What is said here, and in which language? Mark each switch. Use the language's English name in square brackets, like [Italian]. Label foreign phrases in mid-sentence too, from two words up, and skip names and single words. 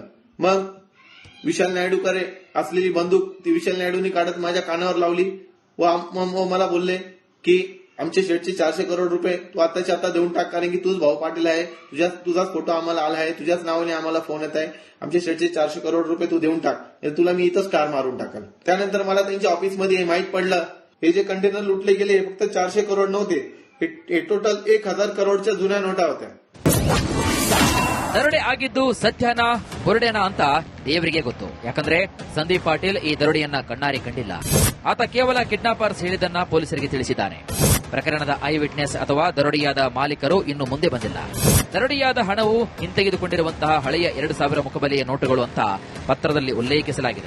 [Marathi] मग विशाल नायडूकडे असलेली बंदूक ती विशाल नायडूंनी काढत माझ्या कानावर लावली व मला बोलले की आमचे शेठचे 400 करोड रुपये तू आताच्या आता देऊन टाक, कारण की तूच भाऊ पाटील आहे, तुझाच फोटो आम्हाला आला आहे, तुझ्याच नावाने आम्हाला फोन येत आहे, आमचे शेठचे 400 करोड रुपये तू देऊन टाक, तुला मी इथंच कार मारून टाकल. त्यानंतर मला त्यांच्या ऑफिसमध्ये माहित पडलं हे जे कंटेनर लुटले गेले हे फक्त 400 करोड नव्हते, हे टोटल 1000 करोडच्या जुन्या नोटा होत्या. [Kannada] ದರೋಡೆ ಆಗಿದ್ದು ಸತ್ಯನಾ ಬುರುಡೆನಾ ಅಂತ ದೇವರಿಗೆ ಗೊತ್ತು. ಯಾಕಂದ್ರೆ ಸಂದೀಪ್ ಪಾಟೀಲ್ ಈ ದರೋಡೆಯನ್ನ ಕಣ್ಣಾರಿ ಕಂಡಿಲ್ಲ. ಆತ ಕೇವಲ ಕಿಡ್ನಾಪರ್ಸ್ ಹೇಳಿದ್ದನ್ನ ಪೊಲೀಸರಿಗೆ ತಿಳಿಸಿದ್ದಾನೆ. ಪ್ರಕರಣದ [English] eye witness [Kannada] ಅಥವಾ ದರೋಡೆಯಾದ ಮಾಲೀಕರು ಇನ್ನು ಮುಂದೆ ಬಂದಿಲ್ಲ. ದರೋಡೆಯಾದ ಹಣವು ಹಿಂತೆಗೆದುಕೊಂಡಿರುವಂತಹ ಹಳೆಯ 2000 ಮುಖಬೆಲೆಯ ನೋಟುಗಳು ಅಂತ ಪತ್ರದಲ್ಲಿ ಉಲ್ಲೇಖಿಸಲಾಗಿದೆ.